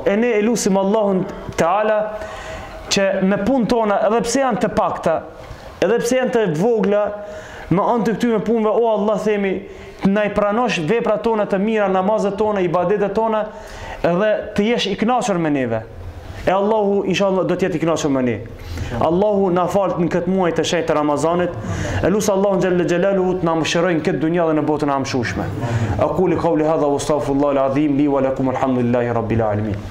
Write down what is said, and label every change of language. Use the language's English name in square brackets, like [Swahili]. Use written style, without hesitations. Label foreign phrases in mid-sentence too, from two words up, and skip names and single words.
[Albanian] E ne e lutim Allahun Teala që me punë tona, edhe pse janë të pakta, edhe pse janë të vogla, me anë të këtyre punëve, o Allah, themi, na i pranosh veprat tona të mira, namazet tona, ibadetet tona, edhe të jesh i kënaqur me neve. E Allahu inshallah do të jetë i kënaqur me ne. Allahu na fal në këtë muaj të shenjtë të Ramazanit. Elus Allahu [Arabic] جل جلاله [Albanian] të na mëshirojë në këtë dunjë dhe në botën e amshueshme. [Arabic] أقول قولي هذا وأستغفر الله العظيم لي ولكم الحمد لله رب العالمين.